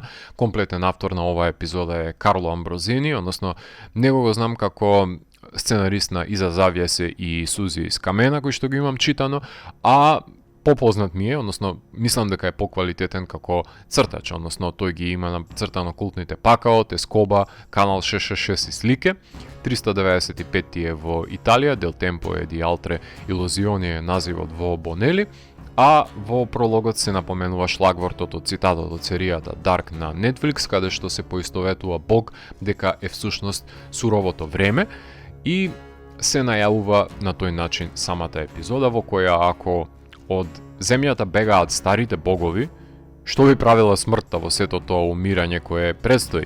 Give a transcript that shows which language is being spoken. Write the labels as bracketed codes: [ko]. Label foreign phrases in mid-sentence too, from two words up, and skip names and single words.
[mk] Комплетен автор на оваа епизода е Карло Амброзини, односно него го знам како сценарист на Иза завјесе и Сузи из камена, кој што го имам читано, а попознат ми е, односно мислам дека е поквалитетен како цртач, односно тој ги има нацртано култните Пакао, Тескоба, Канал 666 и слике. 395 е во Италија, Del Tempo e di altre illusioni е називот во Бонели, а во прологот се напоменува шлагвортот од цитатот од серијата Dark на Netflix, каде што се поистоветува Бог дека е всушност суровото време, и се најавува на тој начин самата епизода, во која ако од земјата бегаат старите богови, што би правила смртта во сето тоа умирање кое предстои.